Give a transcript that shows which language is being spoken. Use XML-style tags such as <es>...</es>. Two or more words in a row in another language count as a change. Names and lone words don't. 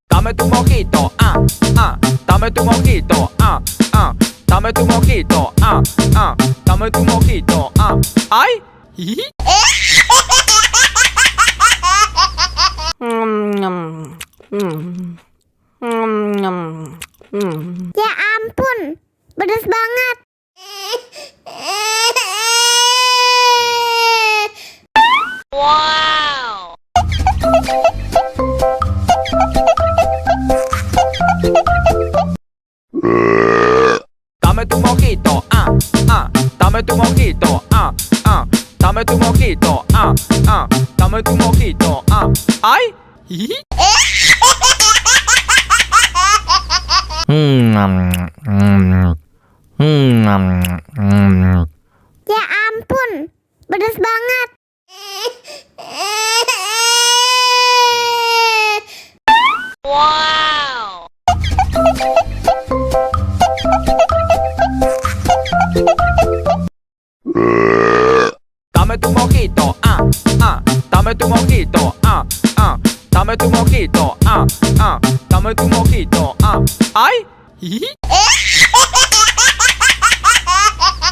<es>dame tu mojito, dame tu mojito, dame tu mojito, dame tu mojito, ay.</es> <id>Ya ampun, pedas banget. Wow.</id> <es>Dame tu mojito, dame tu mojito, dame tu mojito, dame tu mojito, ay.</es> <id>Ya ampun, pedas banget. Wow.</id> <es>Dame tu mojito, dame tu mojito, dame tu mojito, dame tu mojito, ay.</es>